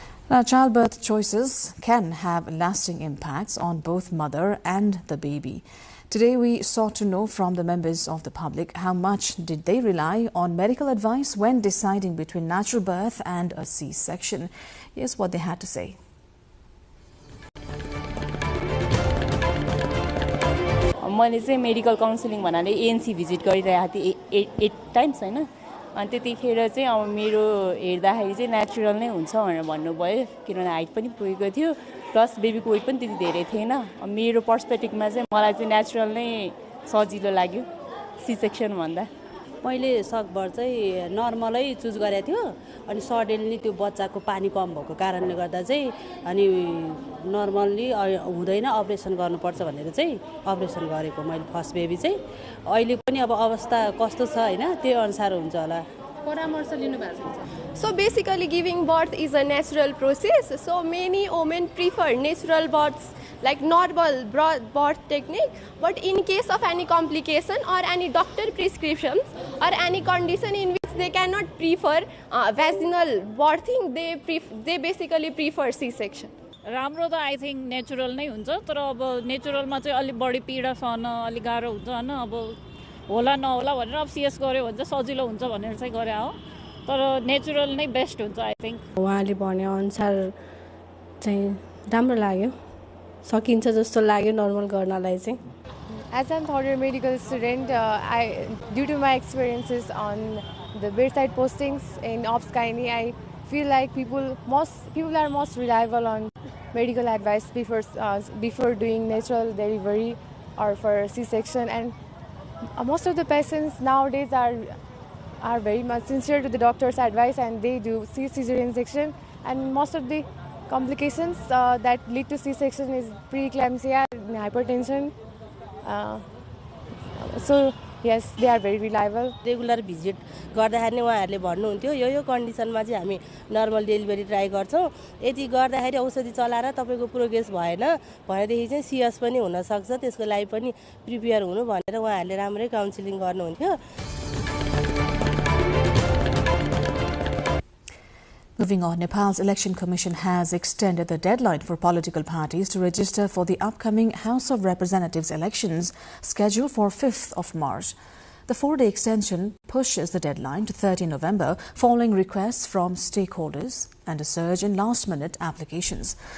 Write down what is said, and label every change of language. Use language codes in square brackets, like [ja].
[en] Now, childbirth choices can have lasting impacts on both mother and the baby. Today, we sought to know from the members of the public how much did they rely on medical advice when deciding between natural birth and a C-section. Here's what they had to say. [ne] मैले चाहिँ medical counselling भन्नाले ANC visit गरिरहेको थिएँ 8 times हैन अनि त्यतिखेर चाहिँ अब मेरो हेर्दाखेरि चाहिँ नेचुरल नै हुन्छ भनेर भन्नुभयो किनभने हाइट पनि पुगेको थियो प्लस बेबीको वेट पनि त्यति धेरै थिएन मेरो पर्सपेक्टिभमा चाहिँ मलाई चाहिँ नेचुरल नै सजिलो लाग्यो सी सेक्सन भन्दा मैले सकभर चाहिँ नर्मलै चुज गरेको थियो अनि सडनली त्यो बच्चाको पानी कम भएको कारणले गर्दा चाहिँ अनि नर्मल्ली हुँदैन अपरेसन गर्नुपर्छ भनेर चाहिँ अपरेसन गरेको मैले फर्स्ट बेबी चाहिँ अहिले पनि अब अवस्था कस्तो छ हैन त्यो अनुसार हुन्छ होला परामर्श लिनु भएको छ [en] So basically giving birth is a natural process, so many women prefer natural births like normal birth technique, but in case of any complication or any doctor prescriptions or any condition in which they cannot prefer vaginal birthing, they basically prefer C-section. [ne] राम्रो त [en] I think [ne] natural नै हुन्छ तर अब नेचुरलमा चाहिँ अलि बढी पीडा सहन अलि गाह्रो हुन्छ हैन अब होला नहोला भनेर अब सीएस गर्यो भने चाहिँ सजिलो हुन्छ भनेर चाहिँ गरे हो तर नेचुरल नै बेस्ट हुन्छ आई थिंक उहाँले भने अनुसार चाहिँ राम्रो लाग्यो सकिन्छ जस्तो लाग्यो नर्मल गर्नलाई चाहिँ [en] As a third medical student, due to my experiences on the bedside postings in Ops Gynae, I feel like people are most reliable on medical advice before doing natural delivery or for C-section, and most of the patients nowadays are very much sincere to the doctor's advice and they do cesarean section, and most of the complications that lead to C-section is preeclampsia, hypertension. So yes, they are very reliable. Regular visit [ne] गर्दाखेरि उहाँहरूले भन्नुहुन्थ्यो यो कन्डिसनमा चाहिँ हामी normal delivery try गर्छौं यदि गर्दाखेरि औषधि चलाएर तपाईको प्रोग्रेस भएन भनेदेखि चाहिँ सीएस पनि हुन सक्छ त्यसको लागि पनि प्रिपेयर हुनु भनेर उहाँहरूले राम्रै काउन्सिलिङ गर्नुहुन्थ्यो [en] Moving on, Nepal's Election Commission has extended the deadline for political parties to register for the upcoming House of Representatives elections scheduled for 5th of March. The 4-day extension pushes the deadline to 30 November following requests from stakeholders and a surge in last-minute applications.